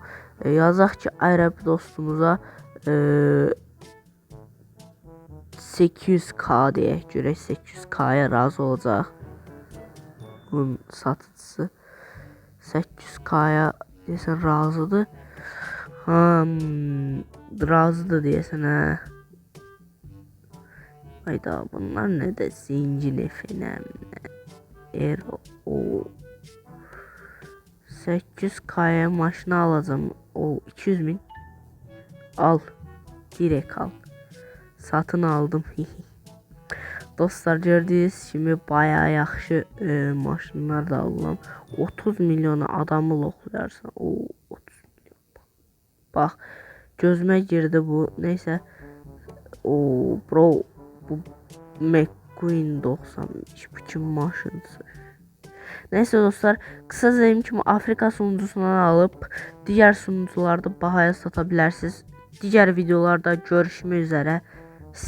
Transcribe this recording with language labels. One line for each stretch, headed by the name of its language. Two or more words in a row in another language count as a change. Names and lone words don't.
Azerbaijani: Yazaq ki, Ərəb dostumuza 800k deyək, görək 800k'ya razı olacaq. Bunun satıcısı 800k'ya deyəsən razıdır. Razıdır deyəsən
Turkish: Hayda, bunlar ne de zincir efendim.
Azerbaijani: 800k'ya maşını alacağım. 200.000 al. Direkt al.
Turkish: Satın aldım.
Azerbaijani: Dostlar, gördüyünüz kimi bayağı yaxşı maşınlar da alıram. 30 milyona adamı loxlayarsan. 30 milyon. Bax, gözümə girdi bu. Neyse. Bro, bu McQueen 95 biçim maşınsı.
Turkish: Neyse dostlar, kısa dediğim kimi Afrika sunucusundan alıp diğer sunucularda bahaya satabilirsiniz. Diğer videolarda görüşmek üzere.